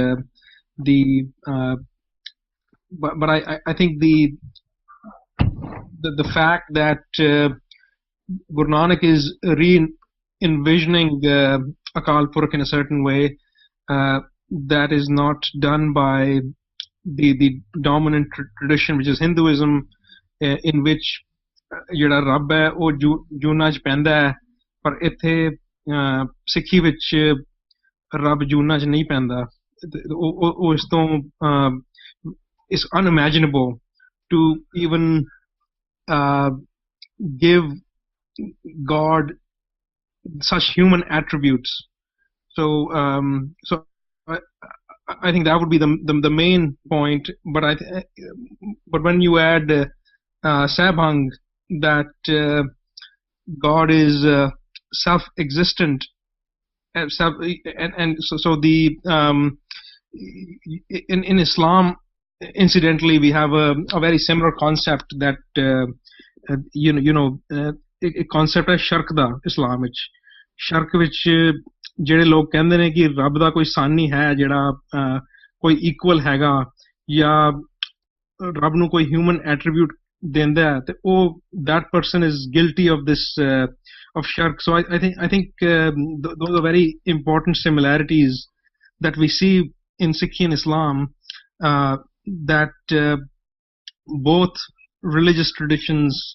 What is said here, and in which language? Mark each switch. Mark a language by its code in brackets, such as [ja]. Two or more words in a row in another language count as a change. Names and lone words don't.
[en] I think the fact that Guru Nanak is envisioning the Akal Purakh in a certain way that is not done by the dominant tradition, which is Hinduism, in which [pa] ਜਿਹੜਾ ਰੱਬ ਹੈ ਉਹ ਜੂਨਾਂ 'ਚ ਪੈਂਦਾ ਹੈ, ਪਰ ਇੱਥੇ ਸਿੱਖੀ ਵਿੱਚ ਰੱਬ ਜੂਨਾਂ 'ਚ ਨਹੀਂ ਪੈਂਦਾ. ਉਹ ਇਸ ਤੋਂ [en] it's unimaginable to even give God such human attributes. So I think that would be the main point. But when you add Sahibang, that God is self-existent, and so the in Islam, incidentally, we have a very similar concept that a concept [pa] ਹੈ ਸ਼ਰਕ ਦਾ ਇਸਲਾਮ ਵਿੱਚ ਸ਼ਰਕ ਵਿੱਚ ਜਿਹੜੇ ਲੋਕ ਕਹਿੰਦੇ ਨੇ ਕਿ ਰੱਬ ਦਾ ਕੋਈ ਸਨ ਹੀ ਹੈ ਜਿਹੜਾ ਕੋਈ ਇਕੁਅਲ ਹੈਗਾ ਜਾਂ ਰੱਬ ਨੂੰ ਕੋਈ ਹਿਊਮਨ ਐਟਰੀਬਿਊਟ ਦਿੰਦਾ ਹੈ ਤੇ ਉਹ [en] that person is guilty of this of shirk. So I think those are very important similarities that we see in Sikhi and Islam, that both religious traditions